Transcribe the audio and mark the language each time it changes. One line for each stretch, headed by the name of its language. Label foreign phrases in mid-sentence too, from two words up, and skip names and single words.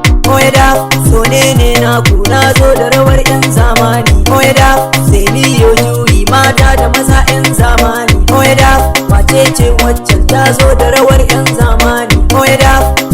English: Oh, yeah, down.
Hausa: So ne ne na ku, na zo da rawar 'yan zamani.
English: Oh, yeah, down.
Hausa: Sai mi yo juyi, mata da maza 'yan zamani.
English: Oh, yeah, down.
Hausa: Wace ce waccan ta zo da rawar 'yan zamani?
English: Oh, yeah, down.